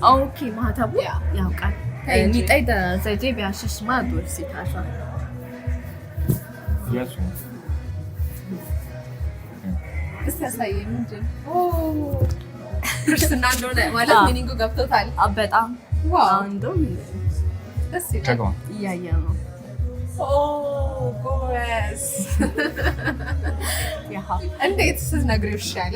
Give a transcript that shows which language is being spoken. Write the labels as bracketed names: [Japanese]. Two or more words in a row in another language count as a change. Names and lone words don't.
[Amharic] ኦኬ ማህተቡ ያውቃል። [Chinese] 你戴的在这边是什么东西？他说。耶稣。 [Amharic] እስኪ ያሳየኝ። ምንድን ክርስትና እንደሆነ ማለት ሚኒንጉ ገብቶታል? በጣም ዋው። እንደውም ደስ ይላል። [Chinese] 这个吗？ [Amharic] እያየ ነው። ጎበዝ። እንዴት ስትነግሪው ይሻላል?